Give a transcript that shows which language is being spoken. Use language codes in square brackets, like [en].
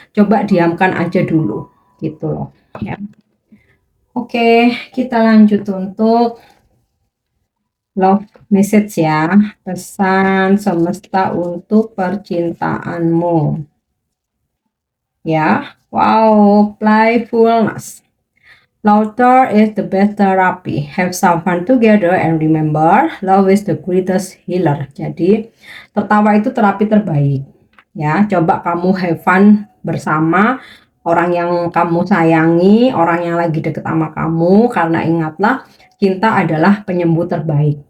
[id] Coba diamkan aja dulu, gitu loh. Ya. Oke, kita lanjut untuk [en] love message [id] ya, pesan semesta untuk percintaanmu. [en] Ya, wow, playfulness. Laughter is the best therapy. Have some fun together and remember, love is the greatest healer. [id] Jadi, tertawa itu terapi terbaik. Ya, coba kamu [en] have fun [id] bersama orang yang kamu sayangi, orang yang lagi deket sama kamu, karena ingatlah cinta adalah penyembuh terbaik.